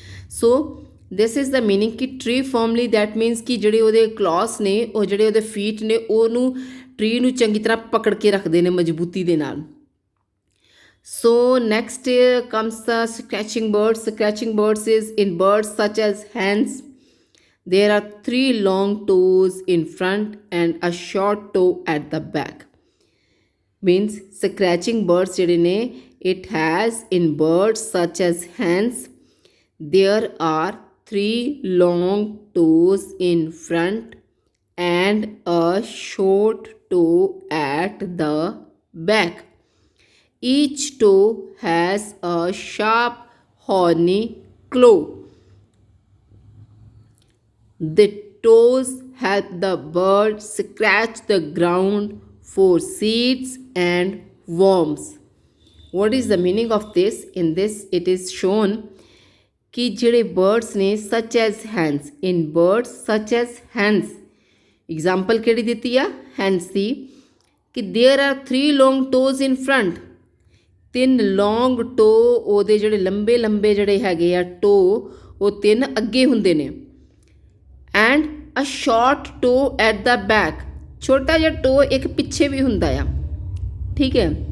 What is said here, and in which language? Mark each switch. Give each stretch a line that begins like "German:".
English: so this is the meaning ਕਿ tree formally, that means
Punjabi: ਕਿ ਜਿਹੜੇ ਉਹਦੇ ਕਲੌਸ ਨੇ, ਉਹ ਜਿਹੜੇ ਉਹਦੇ ਫੀਟ ਨੇ, ਉਹਨੂੰ ਟਰੀ ਨੂੰ ਚੰਗੀ ਤਰ੍ਹਾਂ ਪਕੜ ਕੇ ਰੱਖਦੇ ਨੇ ਮਜ਼ਬੂਤੀ ਦੇ ਨਾਲ।
English: So next comes the scratching birds. Scratching birds is in birds such as hens. There are 3 long toes in front and a short toe at the back. Means scratching birds
Punjabi: ਜਿਹੜੇ ਨੇ,
English: it has in birds such as hens, there are 3 long toes in front and a short toe at the back. Each toe has a sharp horny claw. The toes help the bird scratch the ground for seeds and worms. What is the meaning of this? In this it is shown
Hindi: कि
Punjabi: ਜਿਹੜੇ birds ਨੇ
English: such as hens, in birds such as hens,
Punjabi: example ਕਿਹੜੀ ਦਿੱਤੀ ਆ, hens ਦੀ, ਕਿ
English: there are 3 long toes in front,
Punjabi: 3 long toe, ਉਹਦੇ ਜਿਹੜੇ ਲੰਬੇ ਲੰਬੇ ਜਿਹੜੇ ਹੈਗੇ ਆ ਟੋ, ਉਹ 3 ਅੱਗੇ ਹੁੰਦੇ ਨੇ,
English: and a short toe at the back,
Punjabi: ਛੋਟਾ ਜਿਹਾ ਟੋ ਇੱਕ ਪਿੱਛੇ ਵੀ ਹੁੰਦਾ ਆ, ਠੀਕ ਹੈ।